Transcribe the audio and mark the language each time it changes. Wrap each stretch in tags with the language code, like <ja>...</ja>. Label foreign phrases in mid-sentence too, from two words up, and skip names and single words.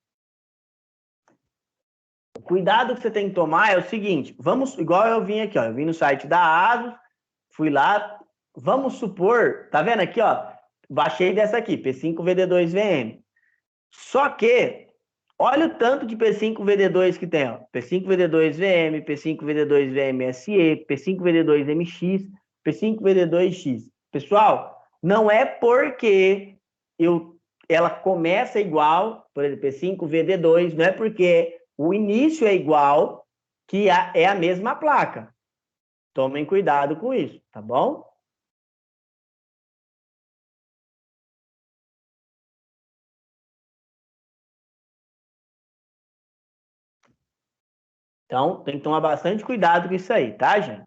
<pt>O cuidado que você tem que tomar é o seguinte, igual eu vim aqui, ó, eu vim no site da ASUS, fui lá, vamos supor, tá vendo aqui, ó, baixei dessa aqui, P5VD2VM. Só que, Olha o tanto de P5VD2 que tem, ó. P5VD2VM, P5VD2VMSE, P5VD2MX, P5VD2X. Pessoal, não é porque ela começa igual, por exemplo, P5VD2, não é porque o início é igual que é a mesma placa. Tomem cuidado com isso, tá bom? Então, tem que tomar bastante cuidado com isso aí, tá, gente?</pt>